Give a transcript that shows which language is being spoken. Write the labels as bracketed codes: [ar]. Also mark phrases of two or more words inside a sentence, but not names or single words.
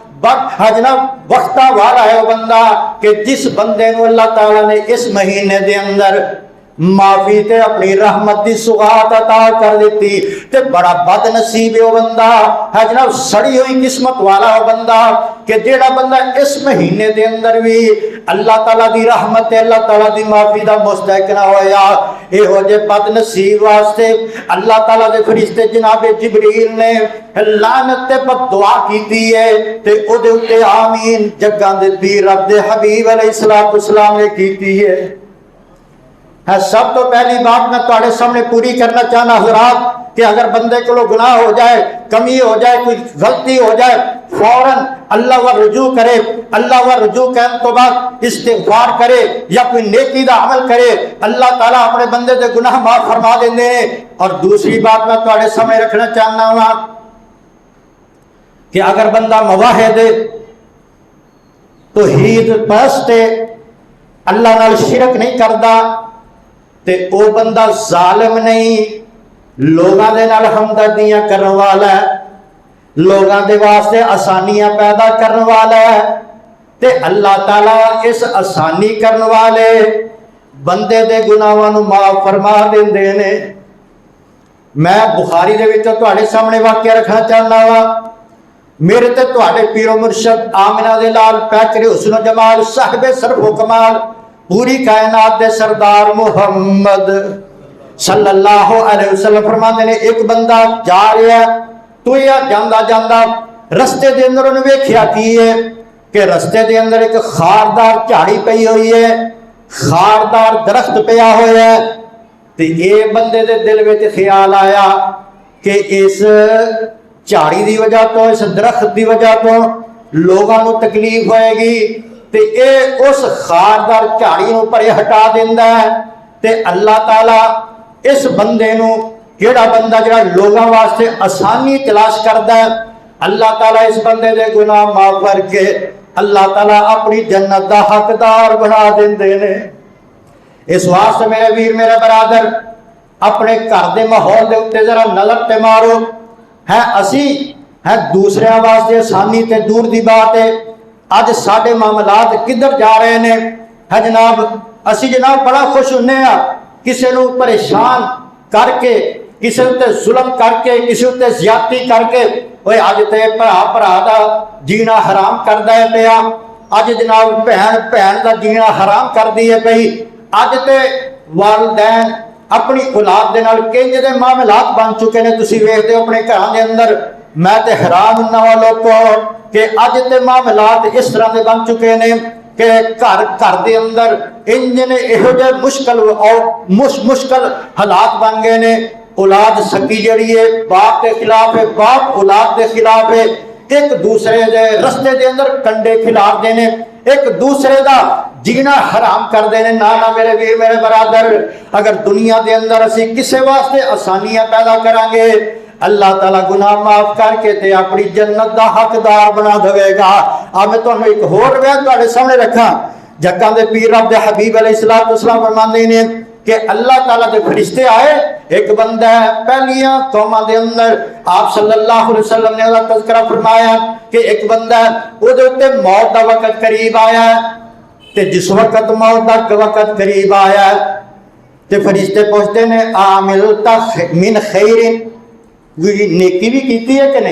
[pa] جناب وقتہ والا ہے وہ بندہ کہ جس بندے نو اللہ تعالیٰ نے اس مہینے دے اندر معافی تے اپنی رحمت دی سوغات عطا کر دیتی، تے بڑا بد نصیب ہے وہ بندہ ہے جناب، سڑی ہوئی قسمت والا وہ بندہ کہ جیڑا بندہ اس مہینے دے اندر بھی اللہ تعالیٰ دی رحمت تے اللہ تعالیٰ دی معافی دا مستحق نہ ہویا۔ اے ہو جے بد نصیب واسطے اللہ تعالیٰ دے فرشتے جناب جبریل نے لعنت تے بد دعا کیتی ہے تے او دے اوتے آمین جگاں دے پیر رب دے حبیب علیہ السلام نے کیتی ہے۔ سب تو پہلی بات میں تواڈے سامنے پوری کرنا چاہنا حضرات کہ اگر بندے کو گناہ ہو جائے، کمی ہو جائے، کوئی غلطی ہو جائے، فوراً اللہ و رجوع کرے، اللہ و رجوع کرنے تو بعد استغفار کرے یا کوئی نیکی دا عمل کرے، اللہ تعالیٰ اپنے بندے دے گناہ معاف فرما دیندے ہیں۔ اور دوسری بات میں تواڈے سامنے رکھنا چاہنا ہوں کہ اگر بندہ موحد توحید پرست اللہ نال شرک نہیں کردا تے او بندہ ظالم نہیں، لوگاں دے نال ہمدردیاں کرن والا ہے، لوگاں دے واسطے آسانیاں پیدا کرن والا ہے، تے اللہ تعالیٰ اس آسانی کرن والے بندے دے گناہاں نوں معاف فرما دیندے نے۔ میں بخاری دے وچ تواڈے سامنے واقعہ رکھنا چاہنا وا، میرے تے تواڈے پیر و مرشد آمنہ دے لال پیکر حسن و جمال صاحب شرف و کمال پوری کائنات دے سردار محمد صلی اللہ علیہ وسلم فرماتے نے [ur] ایک بندہ جا رہا ہے تو [pa] یہ جاندہ جاندہ رستے دے اندر انہیں ویکھیا کی ہے کہ رستے دے اندر ایک خاردار جھاڑی پئی ہوئی ہے، خاردار درخت پیا ہوا ہے، تو یہ بندے دے دل میں خیال آیا کہ اس جھاڑی دی وجہ تو اس درخت دی وجہ تو لوگاں نو تکلیف ہوئے گی، تے اے اس خاردار جھاڑی نو پرے ہٹا دیندا ہے تے اللہ تعالی اس بندے نو جڑا بندہ جڑا لوگاں واسطے آسانی تلاش کردا ہے اللہ تعالیٰ اس بندے دے گناہ معاف کر کے اللہ تعالیٰ اپنی جنت دا حقدار بنا دیندے نے۔ اس واسطے میرے ویر میرے برادر اپنے گھر دے ماحول دے اوتے ذرا نظر تے مارو، ہے اسی ہے دوسرے واسطے آسانی تے دور دی بات ہے اج ساڈے معاملات کدھر جا رہے نے، ہے جناب اسی جناب بڑا خوش ہونے ہاں کسے نو پریشان کر کے کسے تے ظلم کر کے کسے تے زیادتی کر کے اوے اج تے بھرا دا جینا حرام کردا ہے پیا، اج جناب بہن دا جینا حرام کر دی ہے پئی، اج تے والدین اپنی اولاد دے نال کنج دے معاملات بن چکے نے، تسی ویکھدے ہو اپنے گھراں دے اندر، میں تے حیران ہوں لوگوں کہ اج تے معاملات اس طرح دے بن چکے نے کہ گھر دے اندر انج نے یہو جہے مشکل حالات بن گئے نے، اولاد سکی جڑی ہے باپ کے خلاف ہے، [ur] باپ اولاد کے خلاف ہے، [pa] ایک دوسرے دے رستے دے اندر کنڈے کھلار دینے، ایک دوسرے دا جینا حرام کر دینے۔ نانا میرے ویر میرے برادر اگر دنیا دے اندر اسی کسے واسطے آسانیاں پیدا کریں گے اللہ تعالیٰ گناہ معاف کر کے تے اپنی جنت دا حقدار بنا دے گا۔ [ur] اب میں تمہیں ایک اور روایت [pa] تہاڈے سامنے رکھاں، جگاں دے پیر رب دے حبیب علیہ السلام فرماندے نے کہ اللہ تعالیٰ دے فرشتے آئے، ایک بندہ ہے پہلیاں قوماں دے اندر آپ صلی اللہ علیہ وسلم نے اللہ تذکرہ فرمایا کہ ایک بندہ ہے وہ دے اتے موت دا وقت قریب آیا ہے تے جس وقت موت دا وقت قریب آیا ہے تے فرشتے پوچھتے نے [ar] عاملتا من خیر، [pa] نیکی بھی کیتی ہے کہ نہیں؟